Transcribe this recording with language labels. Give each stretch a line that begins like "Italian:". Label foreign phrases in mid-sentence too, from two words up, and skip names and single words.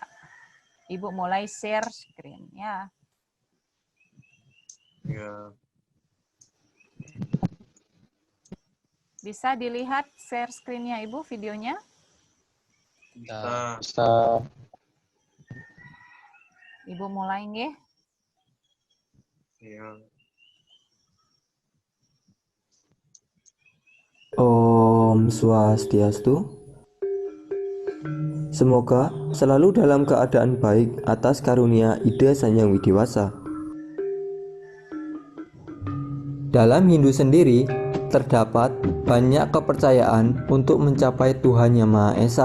Indonesian: Ibu mulai
English: share screen
Indonesian: ya. Bisa dilihat
English: share screen-
Indonesian: nya Ibu videonya? Bisa. Ibu mulai nggih? Ya. Om Swastiastu. Semoga selalu dalam keadaan baik atas karunia Ida Sang Hyang Widiwasa. Dalam Hindu sendiri, terdapat banyak kepercayaan untuk mencapai Tuhan Yang Maha Esa.